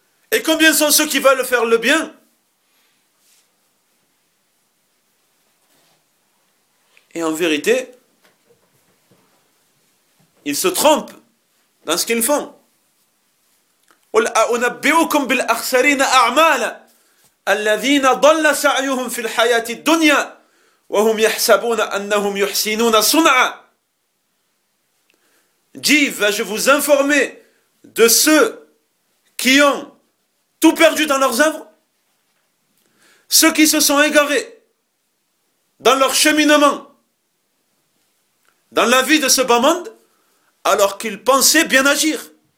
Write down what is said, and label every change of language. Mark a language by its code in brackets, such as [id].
[fr] Et combien sont ceux qui veulent faire le bien et en vérité, ils se trompent dans ce qu'ils font. [ar] قل أنبئكم بالأخسرين أعمالا الذين ضل سعيهم في الحياة الدنيا وهم يحسبون أنهم يحسنون صنعا. [fr] Dis, vais-je vous informer de ceux qui ont tout perdu dans leurs œuvres, ceux qui se sont égarés dans leur cheminement, dans la vie de ce bas monde, alors qu'ils pensaient bien agir.